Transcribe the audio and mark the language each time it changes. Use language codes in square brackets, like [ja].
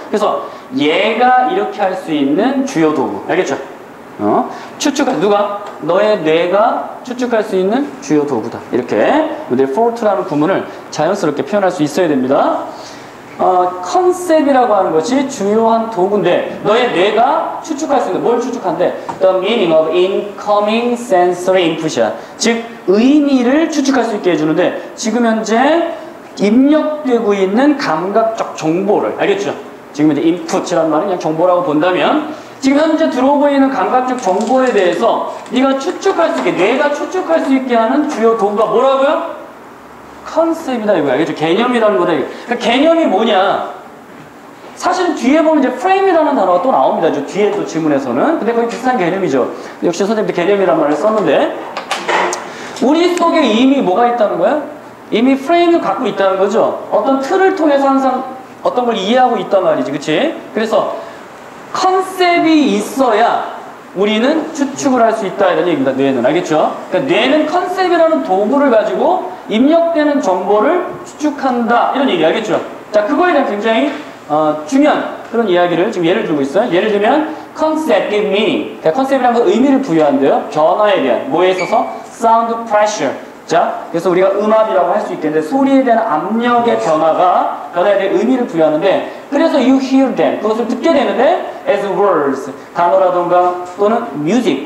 [ko] 그래서 얘가 이렇게 할 수 있는 주요 도구. 알겠죠? 추측할 누가? 너의 뇌가 추측할 수 있는 주요 도구다. 이렇게 우리 for라는 구문을 자연스럽게 표현할 수 있어야 됩니다. 컨셉이라고 하는 것이 주요한 도구인데 너의 뇌가 추측할 수 있는 뭘 추측한대? [en] The meaning of incoming sensory input이야. [ko] 즉 의미를 추측할 수 있게 해주는데 지금 현재 입력되고 있는 감각적 정보를 알겠죠? 지금 현재 input이라는 말은 그냥 정보라고 본다면 지금 현재 들어오고 있는 감각적 정보에 대해서 네가 추측할 수 있게 뇌가 추측할 수 있게 하는 주요 도구가 뭐라고요? 컨셉이다 이거야. 알겠죠? 개념이라는 거다. 그러니까 개념이 뭐냐? 사실 뒤에 보면 이제 프레임이라는 단어가 또 나옵니다. 저 뒤에 또 지문에서는. 근데 거의 비슷한 개념이죠. 역시 선생님도 개념이라는 말을 썼는데 우리 속에 이미 뭐가 있다는 거야? 이미 프레임을 갖고 있다는 거죠. 어떤 틀을 통해서 항상 어떤 걸 이해하고 있단 말이지. 그치? 그래서 컨셉이 있어야 우리는 추측을 할 수 있다 이런 얘기입니다. 뇌는. 알겠죠? 그러니까 뇌는 컨셉이라는 도구를 가지고 입력되는 정보를 추측한다 이런 얘기 알겠죠? 자, 그거에 대한 굉장히 중요한 그런 이야기를 지금 예를 들고 있어요. 예를 들면 [en] concept give meaning. [ko] 그러니까 컨셉이라는 건 의미를 부여한대요. 변화에 대한 뭐에 있어서 [en] sound pressure. [ko] 자, 그래서 우리가 음압이라고 할 수 있겠는데 소리에 대한 압력의 변화에 대한 의미를 부여하는데 그래서 [en] you hear them. [ko] 그것을 듣게 되는데 [en] as words. [ko] 단어라던가 또는 music.